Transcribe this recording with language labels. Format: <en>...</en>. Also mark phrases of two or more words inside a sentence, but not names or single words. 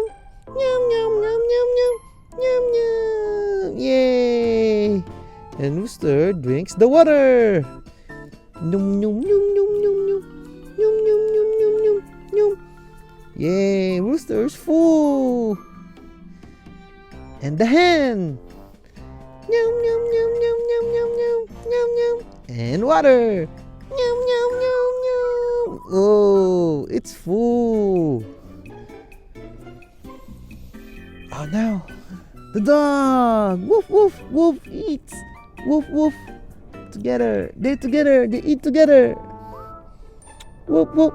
<en>Yum yum yum yum yum! Yum yum! Yay! And rooster drinks the water! Yum yum yum yum yum yum! Yum yum yum yum yum yum! Yay! Rooster's full! And the hen! Yum yum yum yum yum yum yum yum yum! And water! Yum yum yum yum! Oh, it's full! Oh no! The dog! Woof woof woof eats! Woof woof! Together! They eat together! Whoop whoop!</en>